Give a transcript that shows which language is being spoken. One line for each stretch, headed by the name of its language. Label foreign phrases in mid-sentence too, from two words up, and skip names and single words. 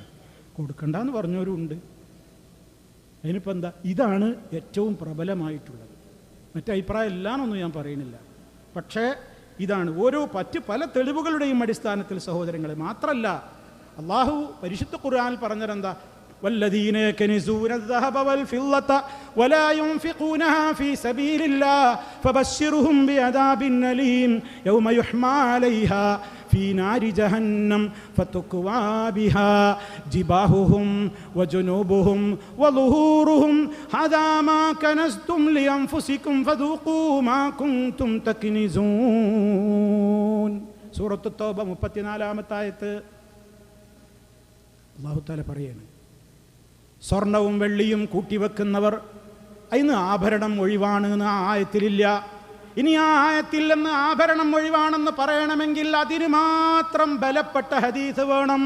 Malayalam: കൊടുക്കണ്ടെന്ന് പറഞ്ഞവരും ഉണ്ട്. അതിനിപ്പോൾ എന്താ, ഇതാണ് ഏറ്റവും പ്രബലമായിട്ടുള്ളത്. മറ്റേ അഭിപ്രായം എല്ലാന്നൊന്നും ഞാൻ പറയുന്നില്ല, പക്ഷേ ഇതാണ് ഓരോ പല തെളിവുകളുടെയും അടിസ്ഥാനത്തിൽ സഹോദരങ്ങളെ. മാത്രമല്ല അള്ളാഹു പരിശുദ്ധ ഖുർആനിൽ പറഞ്ഞതെന്താ,
Arabic: والذين يكنزون الذهب والفضة ولا ينفقونها في سبيل الله فبشرهم بعذاب أليم يوم يحمى عليها في نار جهنم فتكوى بها جباههم وجنوبهم وظهورهم هذا ما كنزتم لأنفسكم فذوقوا ما كنتم تكنزون.
Malayalam: സൂറത്ത് തൗബ 34-ാമത്തെ ആയത്ത്
Arabic: الله تعالى
Malayalam: പറയാണ്, സ്വർണവും വെള്ളിയും കൂട്ടിവെക്കുന്നവർ അതിന് ആഭരണം ഒഴിവാണ് എന്ന് ആ ആയത്തിലില്ല. ഇനി ആ ആയത്തിൽ നിന്ന് ആഭരണം ഒഴിവാണെന്ന് പറയണമെങ്കിൽ അതിന് മാത്രം ബലപ്പെട്ട ഹദീസ് വേണം.